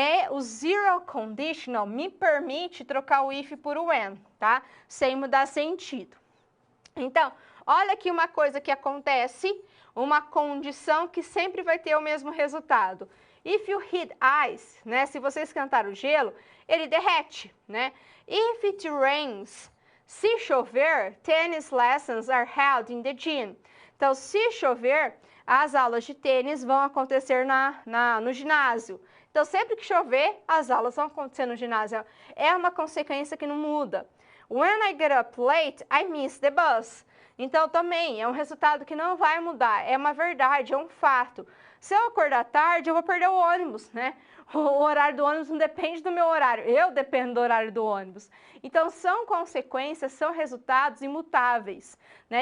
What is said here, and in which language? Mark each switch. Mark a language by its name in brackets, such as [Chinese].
[Portuguese] O zero conditional me permite trocar o if por o when, tá? Sem mudar sentido. Então, olha aqui uma coisa que acontece, uma condição que sempre vai ter o mesmo resultado. [English] If you hit ice, [Portuguese] né? Se você esquentar o gelo, ele derrete, né? [English] If it rains, [Portuguese] se chover, [English] tennis lessons are held in the gym. [Portuguese] Então, se chover, as aulas de tênis vão acontecer no ginásio. Então, sempre que chover, as aulas vão acontecer no ginásio. É uma consequência que não muda. [English] When I get up late, I miss the bus. [Portuguese] Então, também é um resultado que não vai mudar. É uma verdade, é um fato. Se eu acordar tarde, eu vou perder o ônibus, né? O horário do ônibus não depende do meu horário. Eu dependo do horário do ônibus. Então, são consequências, são resultados imutáveis, né?